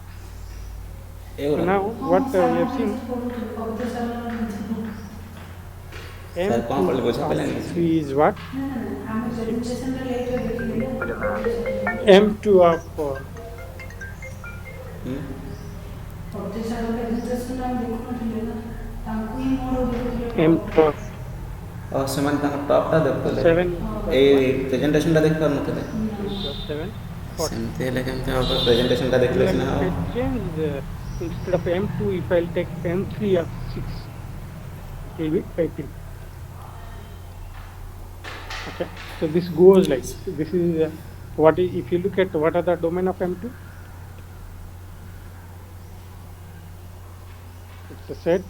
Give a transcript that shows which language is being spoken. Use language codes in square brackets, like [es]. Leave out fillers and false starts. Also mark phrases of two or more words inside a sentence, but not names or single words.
[en] So now what we have seen, M2 is what? M2 of M2 of [or] ସେମାନେ ତାଙ୍କ ଟପ୍ଟା ଦେଖୁଥିଲେ 7 ଏଇ ପ୍ରେଜେଣ୍ଟେସନଟା ଦେଖିପାରୁନଥିଲେ 7. ସେମିତି ହେଲେ କେମିତି ହେବ ପ୍ରେଜେଣ୍ଟେସନଟା ଦେଖିଲେ ସିନା ହେବ [en] Change instead of M2, if I'll take M3 of 6, it will be 18. Okay, so this goes like this. This is what is, if you look at what are the domain of M2, it's a set.